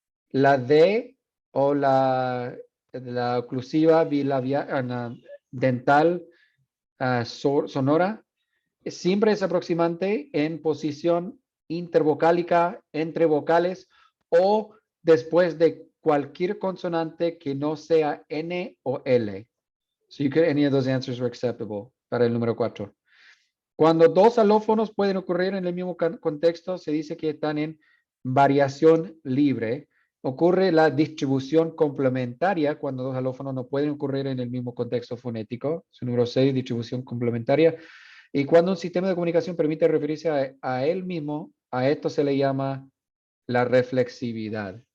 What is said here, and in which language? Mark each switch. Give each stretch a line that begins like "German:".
Spanish: La D o la oclusiva bilabial, dental sonora siempre es aproximante en posición intervocálica entre vocales o después de cualquier consonante que no sea N o L.
English: So you could, any of those answers were acceptable
Spanish: para el número 4. Cuando dos alófonos pueden ocurrir en el mismo contexto, se dice que están en variación libre. Ocurre la distribución complementaria cuando dos alófonos no pueden ocurrir en el mismo contexto fonético. Su número 6, distribución complementaria. Y cuando un sistema de comunicación permite referirse a él mismo, a esto se le llama la reflexividad.